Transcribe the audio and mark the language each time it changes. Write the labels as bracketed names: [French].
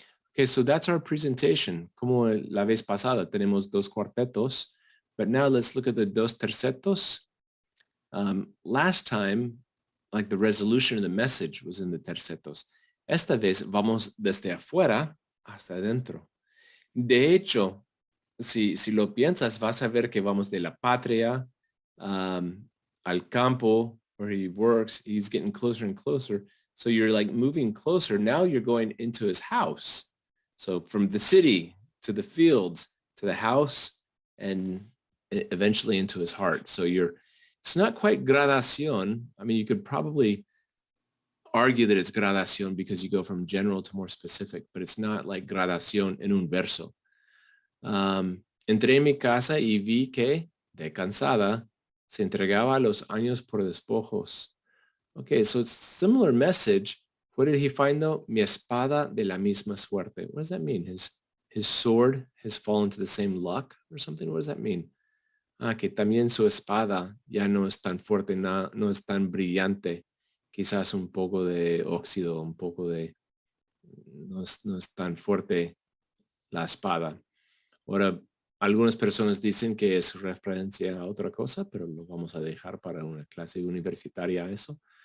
[English] Okay, so that's our presentation. [Spanish] Como la vez pasada, tenemos dos cuartetos, [English] but now let's look at the dos tercetos. Last time, like the resolution of the message was in the tercetos. [Spanish] Esta vez vamos desde afuera hasta adentro. De hecho, si lo piensas, vas a ver que vamos de la patria al campo [English] where he works. He's getting closer and closer. So you're like moving closer. Now you're going into his house. So from the city to the fields to the house and eventually into his heart. So it's not quite gradación. I mean, you could probably argue that it's gradación because you go from general to more specific, but it's not like gradación [Spanish] en un verso. Entré en mi casa y vi que, de cansada, se entregaba a los años por despojos. [English] Okay, so it's similar message. What did he find though? [Spanish] Mi espada de la misma suerte. [English] What does that mean? His sword has fallen to the same luck or something? What does that mean? [Spanish] Que también su espada ya no es tan fuerte, no es tan brillante. Quizás un poco de óxido, un poco de... No es tan fuerte la espada. Ahora, algunas personas dicen que es referencia a otra cosa, pero lo vamos a dejar para una clase universitaria eso.